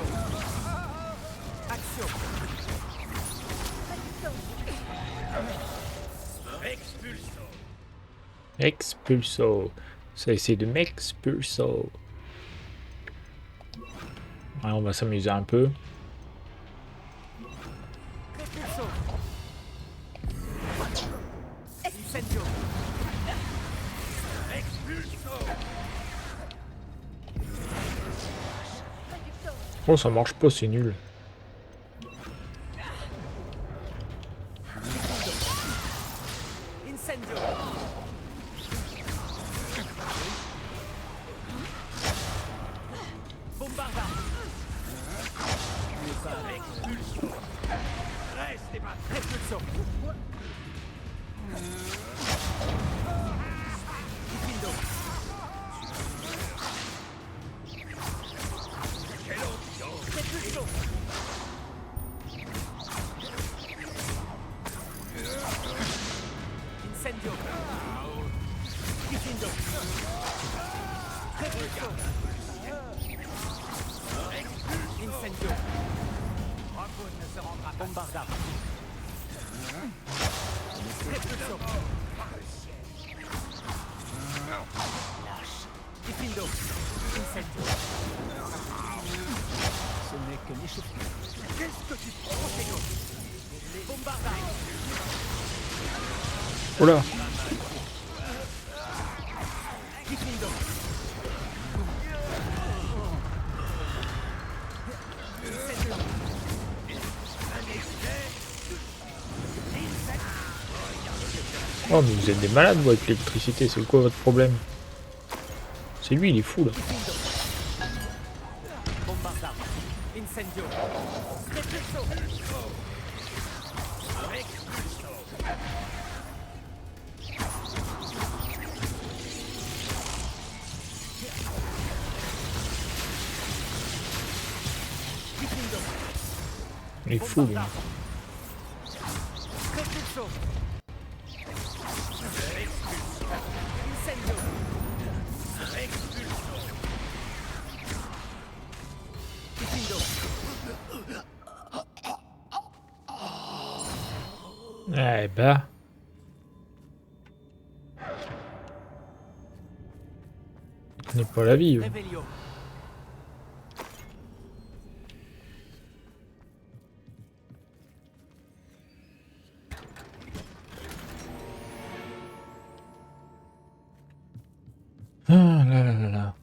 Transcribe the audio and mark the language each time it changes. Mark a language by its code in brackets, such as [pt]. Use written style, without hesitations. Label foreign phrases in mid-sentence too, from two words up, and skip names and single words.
[fr] Action. Expulso. Expulso. Ça essaie de m'expulso. Ouais, on va s'amuser un peu. Incendio. Oh, ça marche pas, c'est nul. Incendio. Bombardard. Expulso. Restez pas. Repulsion. Diffindo. Repulsion. Incendio. Diffindo. Repulsion. Incendio. Raccoon ne se rendra pas. Bombardard. Repulsion. Lâche. Diffindo. Incendio. Ce n'est que l'échauffement. Qu'est-ce que tu prends, Tego? Bombardard. Oula. Diffindo. Incendio. Oh, mais vous êtes des malades, vous, avec l'électricité. C'est quoi votre problème? C'est lui, il est fou, là. Bombardard. Incendio. Repulso. Il est fou, lui. Repulso. Incendio. Diffindo. Eh ben. Ce n'est pas la vie. Revelio. Ah là là là là.